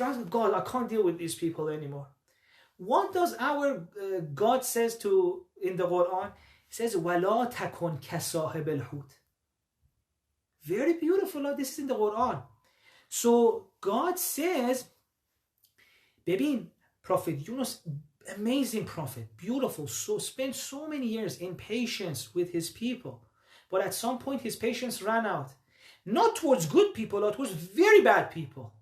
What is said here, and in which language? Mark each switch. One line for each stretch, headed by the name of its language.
English: God, I can't deal with these people anymore. What does our God says to in the Quran? He says,
Arabic: وَلَا تَكُنْ كَصَاحِبِ الْحُوتِ.
English: Very beautiful. This is in the Quran. So God says, Prophet Yunus, amazing prophet, beautiful, so spent so many years in patience with his people. But at some point his patience ran out. Not towards good people, but towards very bad people.